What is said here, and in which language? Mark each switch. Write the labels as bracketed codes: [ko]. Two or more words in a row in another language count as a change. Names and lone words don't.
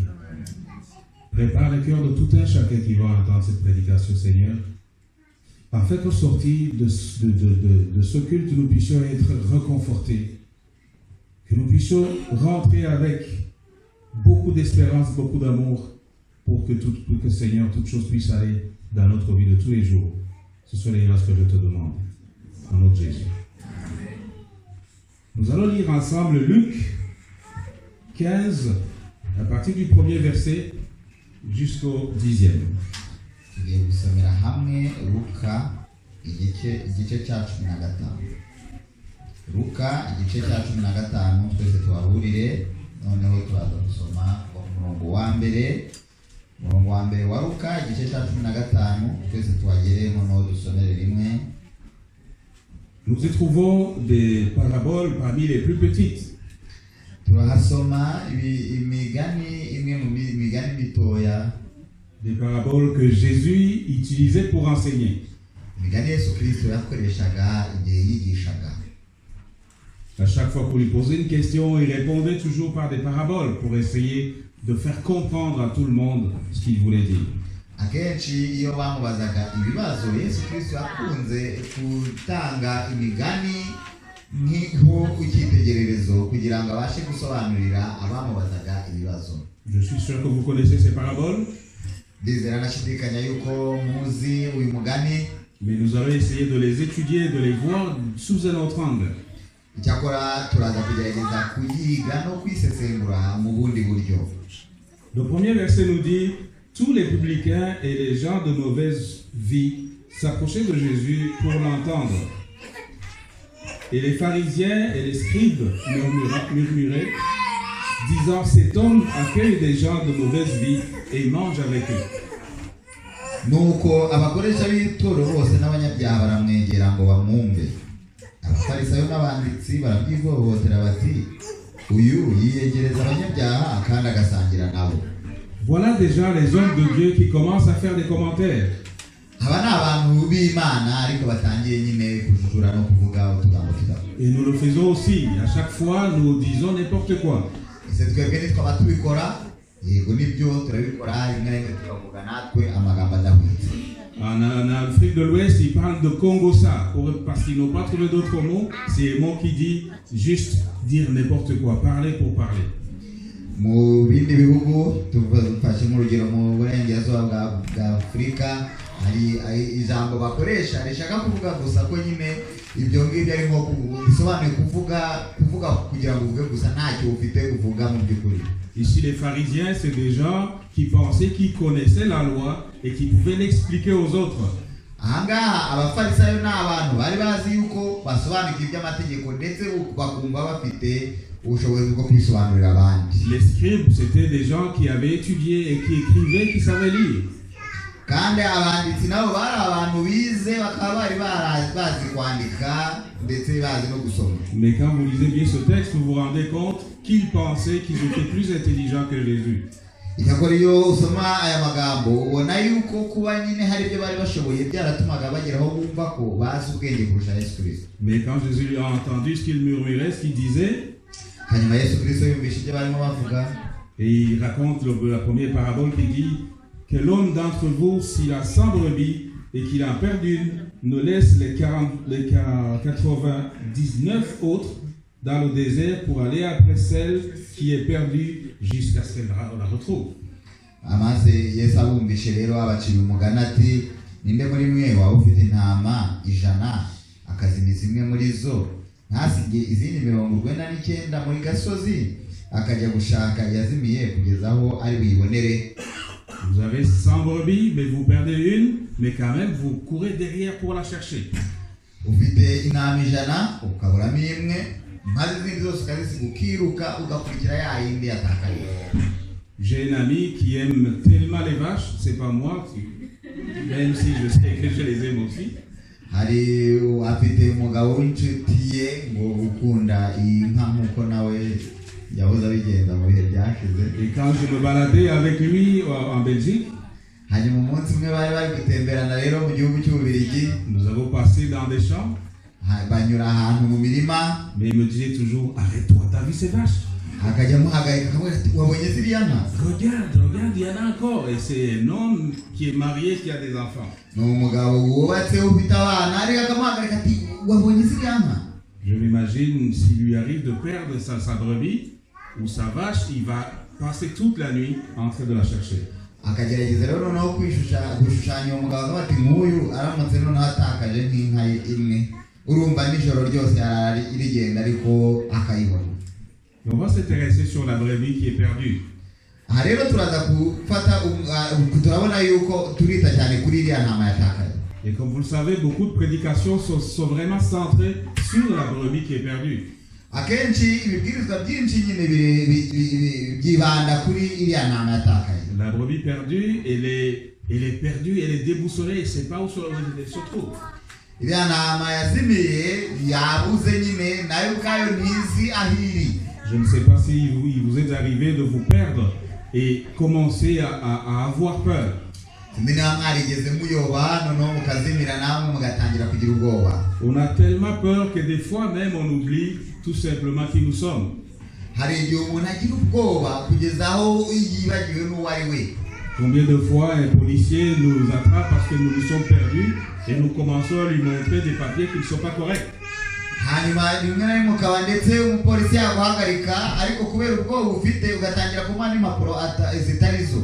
[fr] Prépare le cœur de tout un chacun qui va entendre cette prédication, Seigneur, afin qu'au sortir de ce culte, nous puissions être réconfortés, que nous puissions rentrer avec beaucoup d'espérance, beaucoup d'amour, pour que Seigneur, toute chose puisse aller dans notre vie de tous les jours. Ce sont les grâces que je te demande. En notre Jésus. Nous allons lire ensemble Luc 15, à partir du premier verset jusqu'au 10e. [rw] Luka igice cya 15 twese tuharurire noneho turaza gusoma umurongo wa mbere wa Luka igice cya 15 twese tuhagere noneho dusomere rimwe. [fr] Nous y trouvons des paraboles parmi les plus petites. Des paraboles que Jésus utilisait pour enseigner. À chaque fois qu'on lui posait une question, il répondait toujours par des paraboles pour essayer de faire comprendre à tout le monde ce qu'il voulait dire. [rw] Akenshi iyo bamubazaga ibibazo Yesu Kristo yakunze gutanga imigani nk'ho icyitegererezo kugira ngo abashe gusobanurira abamubazaga ibibazo. [fr] Je suis sûr que vous connaissez ces paraboles. [rw] Ndizera nashidikanya yuko muzi uyu mugani. [fr] Mais nous allons essayer de les étudier, de les voir sous un autre angle. [rw] Icyakora turaza kugerageza kuyiga no kwisesengura mu bundi buryo. [fr] Le premier verset nous dit: tous les publicains et les gens de mauvaise vie s'approchaient de Jésus pour l'entendre. Et les pharisiens et les scribes murmuraient, disant: cet homme accueille des gens de mauvaise vie et mange avec eux. [rw] Nuko abakoresha b'itoro bose n'abanyabyaha baramwegera ngo bamwumve. Abafarisayo n'abanditsi barabyivovotera bati: uyu yiyegereza abanyabyaha kandi agasangira nabo. [fr] Voilà déjà les hommes de Dieu qui commencent à faire des commentaires. Et nous le faisons aussi. À chaque fois, nous disons n'importe quoi. En Afrique de l'Ouest, ils parlent de Congossa parce qu'ils n'ont pas trouvé d'autres mots. C'est le mot qui dit juste dire n'importe quoi, parler pour parler. [rw] Mu bindi bihugu tufashe mu rugero mu burengerazuba bwa Afurika hari ijambo bakoresha rishaka kuvuga gusa ko nyine ibyo ngibyo ari nko bisobanuye kuvuga kugira ngo uvuge gusa ntacyo ufite kuvuga mu by'ukuri. [fr] Ici les pharisiens, c'est des gens qui pensaient qu'ils connaissaient la loi et qui pouvaient l'expliquer aux autres. [rw] Ahangaha abafarisayo n'abantu bari bazi yuko basobanukira iby'amategeko ndetse bakumva bafite. [fr] Les scribes, c'était des gens qui avaient étudié et qui écrivaient, qui savaient lire. [rw] kandi abanditsi nabo bari abantu bize bakaba bari bazi kwandika ndetse bazi no gusoma. [fr] Mais quand vous lisez bien ce texte, vous vous rendez compte qu'ils pensaient qu'ils étaient plus intelligents que Jésus. [rw] Icyakora iyo usoma aya magambo ubona yuko kuba nyine hari ibyo bari bashoboye byaratumaga bageraho bumva ko bazi ubwenge kurusha Yesu Kristo. [fr] Mais quand Jésus a entendu ce qu'il murmurait, ce qu'il disait, [rw] hanyuma Yesu Kristo yumvise ibyo barimo bavuga, [fr] et il raconte la première parabole qui dit que l'homme d'entre vous, s'il a 100 brebis et qu'il en perd une, ne laisse les 99 autres dans le désert pour aller après celle qui est perdue jusqu'à ce qu'elle la retrouve. [rw] amaze Yesu abumvishe rero abacira umugani ati, ninde muri mwe waba ufite intama 100 akazimiza imwe muri zo, ntasige izindi 99 muri gasozi akajya gushaka yazimiye kugeza aho ari buyibonere. [fr] Vous avez 100 brebis, mais vous perdez une, mais quand même vous courez derrière pour la chercher. [rw] Ufite intama 100 ukaburamo imwe, maze izindi zose ukazisiga ukiruka ugakurikira ya yindi yatakaye. [fr] J'ai un ami qui aime tellement les vaches, c'est pas moi, même si je sais que je les aime aussi. [rw] Hari afite umugabo w'inshuti ye ngo ukunda inka nkuko nawe yahoze abigenda mu bihe byashize. [fr] Et quand je me baladais avec lui en Belgique, [rw] hanyuma umunsi umwe bari bari gutemberana rero mu gihugu cy'Ububiligi, [fr] nous avons passé dans des champs, [rw] banyura ahantu mu mirima, [fr] mais il me disait toujours, arrête-toi, t'as vu ces vaches? [rw] akajya muhagarika akamubwira ati, wabonye ziriya nka? [fr] Regarde, il y en a encore. Et c'est un homme qui est marié, qui a des enfants. [rw] ni umugabo wubatse ufite abana, ariko akamuhagarika ati, wabonye ziriya nka? [fr] Je m'imagine s'il lui arrive de perdre sa brebis ou sa vache, il va passer toute la nuit en train de la chercher. [rw] akagerageza rero noneho gushushanya uwo mugabo akavuga ati, nk'uyu aramutse noneho atakaje nk'inka ye imwe, urumva nijoro ryose irigenda ariko akayibona. [fr] Et on va s'intéresser sur la brebis qui est perdue. [rw] aha rero turaza gufata turabona yuko turita cyane kuri iriya ntama yatakaye. [fr] Et comme vous le savez, beaucoup de prédications sont vraiment centrées sur la brebis qui est perdue. [rw] akenshi ibibwirizwa byinshi nyine byibanda kuri iriya ntama yatakaye. [fr] La brebis perdue, elle est perdue, elle est déboussolée, elle ne sait pas où elle se trouve. [rw] iriya ntama yazimiye yabuze nyine nayo ubwayo ntizi aho iri. [fr] Je ne sais pas si il vous est arrivé de vous perdre et commencer à avoir peur. [rw] sinzi niba mwarigeze muyoba noneho mukazimira namwe mugatangira kugira ubwoba. [fr] On a tellement peur que des fois même on oublie tout simplement qui nous sommes. [rw] hari igihe umuntu agira ubwoba kugeza aho yibagiwe n'uwo ari we. [fr] Combien de fois un policier nous attrape parce que nous nous sommes perdus et nous commençons à lui montrer des papiers qui ne sont pas corrects. [rw] hanyuma rimwe na rimwe ukaba ndetse umupolisi yaguhagarika ariko kubera ubwoba ufite ugatangira kumuha n'impapuro zitari zo.